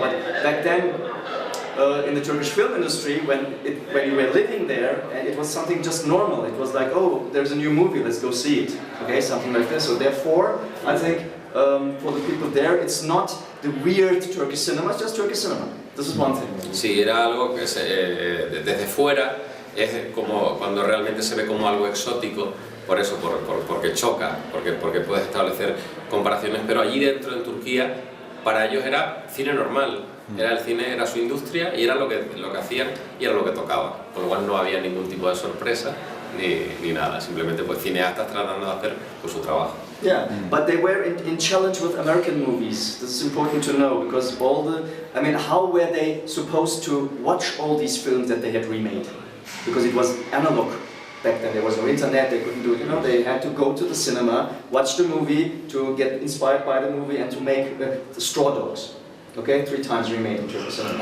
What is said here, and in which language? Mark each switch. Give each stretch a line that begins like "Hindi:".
English: But back then, in the Turkish film industry, when you were living there, it was something just normal. It was like, oh, there's a new movie, let's go see it. Okay, something like this. So therefore, I think for the people there, it's not the weird Turkish cinema, it's just Turkish cinema. This is one thing.
Spanish: Sí, era algo que desde fuera es como cuando realmente se ve como algo exótico. Por eso, porque choca, porque puedes establecer comparaciones, pero allí dentro en Turquía, para ellos era cine normal, el cine era su industria y era lo que hacían y era lo que tocaba, por lo cual no había ningún tipo de sorpresa ni nada, simplemente pues cineastas tratando de hacer pues, su trabajo.
English: Yeah, but they were in challenge with American movies. This is important to know because how were they supposed to watch all these films that they had remade? Because it was analog. Back then there was no internet, they couldn't do it, you know, they had to go to the cinema, watch the movie to get inspired by the movie and to make the Straw Dogs, okay, 3 times remade in Turkish cinema.